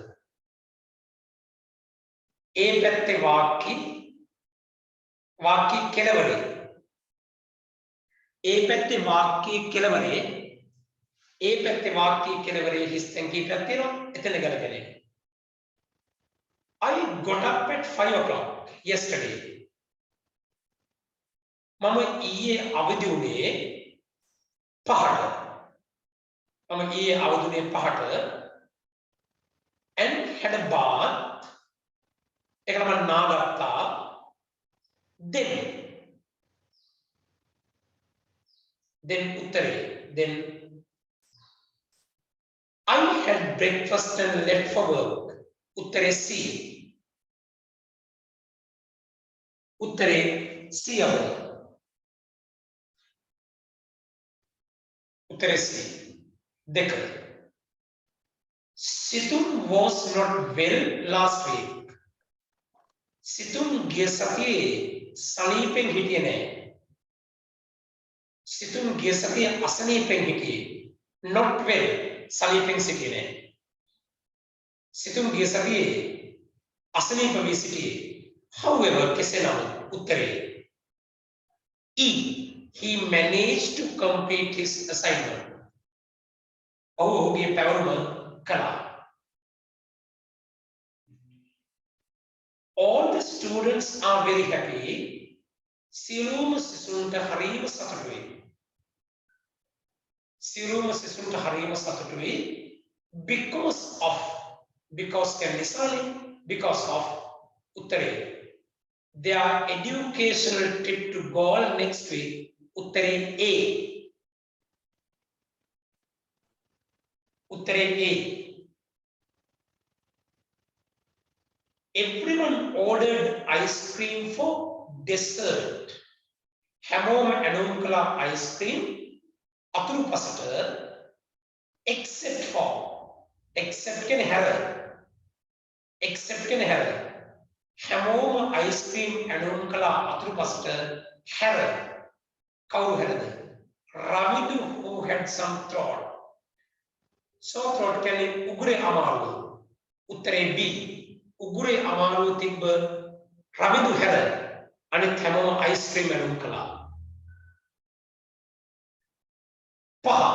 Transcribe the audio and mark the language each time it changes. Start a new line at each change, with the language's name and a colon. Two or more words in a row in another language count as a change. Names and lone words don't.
Sinhala: ඒ පැත්තේ වාක්‍ය කෙලවරේ ඒ පැත්තේ වාක්‍ය කෙලවරේ ඒ පැත්තේ වාක්‍ය කෙලවරේ හිස්තැන් කීපයක් තියෙනවා එතන ගැලපෙන්නේ.
English: I got up at 5 o'clock yesterday.
Sinhala: මම ඊයේ අවදි වුණේ 5ට.
English: and had a bath.
Sinhala: ඒකට මම නාගත්තා.
English: then උත්තරේ I had breakfast and left for work.
Sinhala: උත්තරේ C. උත්තරේ C අවුල. උත්තරේ C. දෙක.
English: Situm was not well last week.
Sinhala: Situm ගිය සතියේ සනීපෙන් හිටියේ නැහැ. Situm ගිය සතියේ අසනීපෙන් හිටියේ.
English: Not well
Sinhala: සනීපෙන් සිටියේ නැහැ. Situm ගිය සතියේ අසනීප වී සිටියේ. However, කෙසේ නමුත් උත්තරේ E.
English: He managed to complete his assignment.
Sinhala: ඔහුගේ පැවරුම කළා.
English: All the students are very happy.
Sinhala: සියලුම සිසුන්ට හරිම සතුටුයි.
English: because of උත්තරේ their educational trip to Goa next week.
Sinhala: උත්තරේ A. උත්තරේ A.
English: Everyone ordered ice cream for dessert.
Sinhala: හැමෝම ඇනුම් කළා ice cream අතුරු පසට except කියන්නේ හැර හැමෝම ice cream ඇනුම් කළා අතුරු පසට හැර කවුරු හැරද?
English: Ravidu who had some throat. So throat
Sinhala: කියන්නේ උගුරේ අමාරුව. උත්තරේ B. උගුරේ අමාරුව තිබ්බ රවිදු හැර අනිත් හැමෝම ice cream ඇනුම් කළා. 5.